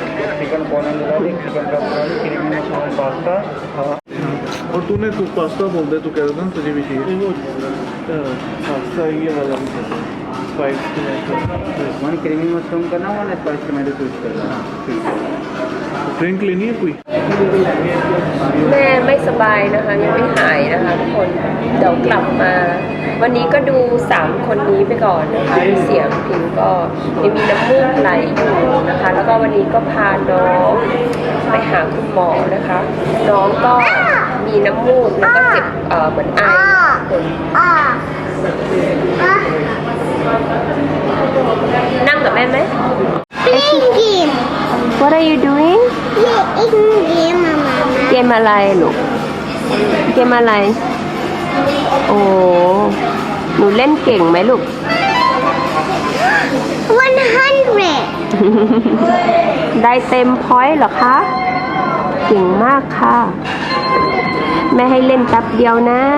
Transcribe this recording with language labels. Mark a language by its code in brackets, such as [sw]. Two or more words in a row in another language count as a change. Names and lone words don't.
[en] Chicken corn and delight, chicken pepperoni, creamy mushroom pasta. [hi] हाँ. और तूने तू पास्ता बोल दे, तू कह रहा था ना तुझे भी चाहिए. पास्ता ये वाला भी [en] spice tomato One creamy mushroom करना, one spice tomato sweet करना. [hi] ड्रिंक लेनी है कोई? [th] แม่ไม่สบายนะคะยังไม่หายนะคะทุกคนเดี๋ยวกลับมา วันนี้ก็ดู3คนนี้ไปก่อนนะคะเสียงพิงก็ยังมีน้ำมูกไหลอยู่นะคะ แล้วก็วันนี้ก็พาน้องไปหาคุณหมอนะคะ น้องก็มีน้ำมูกแล้วก็เจ็บเหมือนไอนั่งกับแม่ไหม [en] Playing game. What are you doing Playing game, Mama. [th] เกมอะไรลูกเกมอะไร โอ้หนูเล่นเก่งไหมลูก 100. ได้เต็มพอยต์เหรอคะ เก่งมากค่ะ แม่ให้เล่นแป๊บเดียวนะ